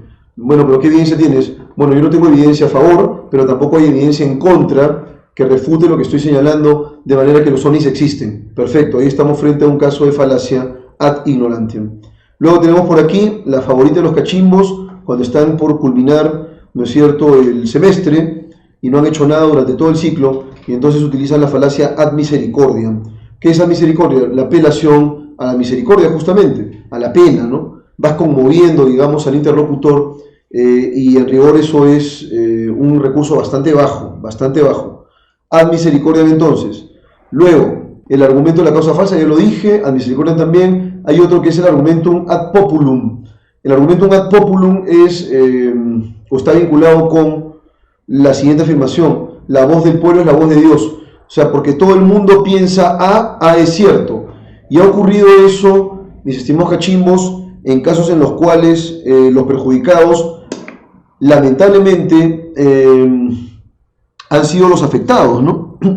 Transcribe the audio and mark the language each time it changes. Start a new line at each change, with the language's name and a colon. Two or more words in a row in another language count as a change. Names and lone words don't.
Spanish: Bueno, pero ¿qué evidencia tienes? Bueno, yo no tengo evidencia a favor, pero tampoco hay evidencia en contra que refute lo que estoy señalando, de manera que los ovnis existen. Perfecto, ahí estamos frente a un caso de falacia
Latin: ad ignorantiam.
Spanish: Luego tenemos por aquí la favorita de los cachimbos, cuando están por culminar, ¿no es cierto?, el semestre y no han hecho nada durante todo el ciclo, y entonces utilizan la falacia
Latin: ad misericordiam.
Spanish: ¿Qué es
Latin: ad misericordia?
Spanish: La apelación a la misericordia, justamente, a la pena, ¿no? Vas conmoviendo, digamos, al interlocutor, y en rigor eso es un recurso bastante bajo,
Latin: ad misericordiam entonces.
Spanish: Luego, el argumento de la causa falsa, ya lo dije,
Latin: ad misericordiam también.
Spanish: Hay otro que es el
Latin: argumentum ad populum.
Spanish: El
Latin: argumentum ad populum
Spanish: está vinculado con la siguiente afirmación: la voz del pueblo es la voz de Dios. O sea, porque todo el mundo piensa A es cierto. Y ha ocurrido eso, mis estimados cachimbos, en casos en los cuales los perjudicados lamentablemente han sido los afectados, ¿no?